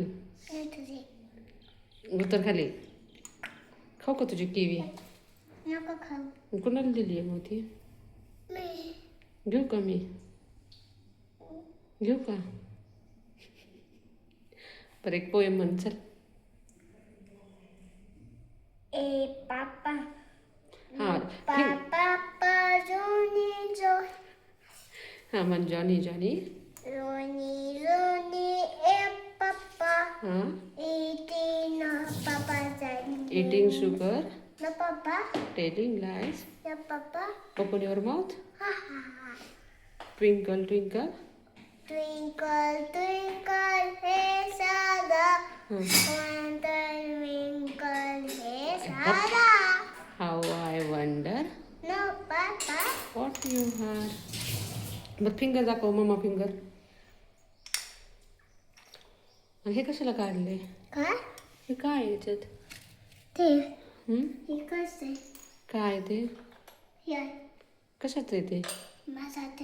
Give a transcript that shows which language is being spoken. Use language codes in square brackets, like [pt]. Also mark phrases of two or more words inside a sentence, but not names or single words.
[mr] हे तुझे. उतर खाली. खाऊ का तुझी किवी? नको खाऊ. कुणाला दिली आहे मग ती? मी. घेऊ का मी? घेऊ का? बरं एक पोएम म्हण चल. ए पापा. हां [en] पापा जोनी जो. [mr] हां म्हण जॉनी जॉनी. [en] रोनी रोनी ए पापा. [mr] हां [en] Eating no papa जानी. eating sugar, No papa. telling lies, No papa. open your mouth, Ha ha ha. twinkle twinkle. Twinkle twinkle hey star. Hmm. Wonder twinkle hey star. How I wonder No papa. what you are. [mr] मग फिंगर दाखव मम्मा फिंगर. हे कशाला काढले? काय? हे काय आहे याच्यात? ते हं? हे कसं काय ते? या कशाचं आहे ते? माझा ते